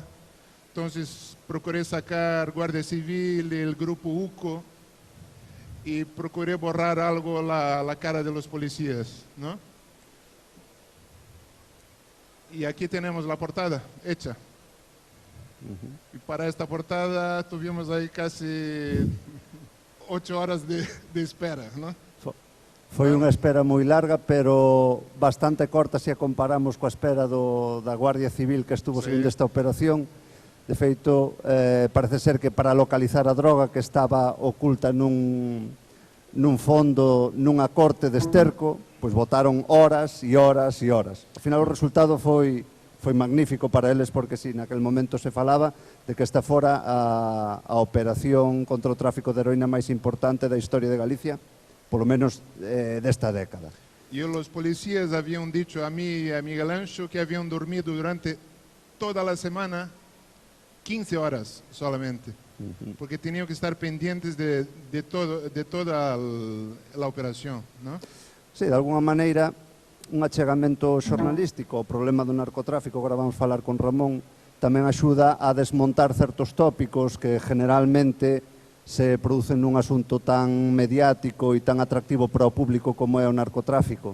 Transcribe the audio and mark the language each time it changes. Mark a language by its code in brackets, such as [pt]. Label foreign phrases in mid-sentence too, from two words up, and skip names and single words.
[es] Entonces procuré sacar Guardia Civil, el grupo UCO, y procuré borrar algo la cara de los policías, ¿no? Y aquí tenemos la portada hecha. Y para esta portada tuvimos ahí casi 8 horas de espera, ¿no? [gl] Foi unha espera moi larga, pero bastante corta se a comparamos coa espera da Guardia Civil que estuvo seguindo esta operación. De feito, parece ser que para localizar a droga que estaba oculta nun fondo, nunha corte de esterco, pois botaron horas e horas e horas. Ao final o resultado foi foi magnífico para eles porque si naquel momento se falaba de que esta fora a operación contra o tráfico de heroína máis importante da historia de Galicia, polo menos desta década. [es] Y los policías habían dicho a mí y a Miguel Ancho que habían dormido durante toda la semana 15 horas solamente, porque tenían que estar pendientes de toda la operación, ¿no? [gl] Sí, de alguna maneira, un achegamento xornalístico ao problema do narcotráfico, agora vamos falar con Ramón, tamén axuda a desmontar certos tópicos que generalmente se producen nun asunto tan mediático e tan atractivo para o público como é o narcotráfico.